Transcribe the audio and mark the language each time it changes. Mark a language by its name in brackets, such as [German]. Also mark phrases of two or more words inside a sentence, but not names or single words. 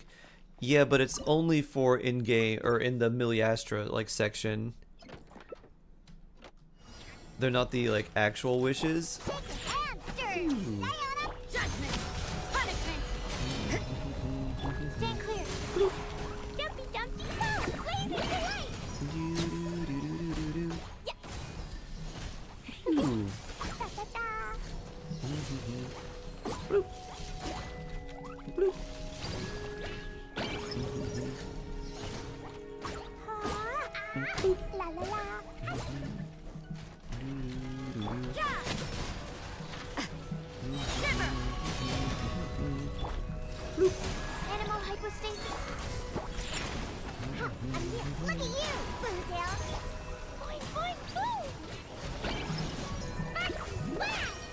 [English] Yeah, but it's only for in-game or in the Miliastra like section. They're not the like actual wishes. Judgment. Punishment. Stand clear. Jumpy, jumpy, go. Blazing light. Ooh. Da da da. Bloop. Bloop. La la la. Animal hypostasis. Look at you, Blue Down. Boing, boing, boom. Wow.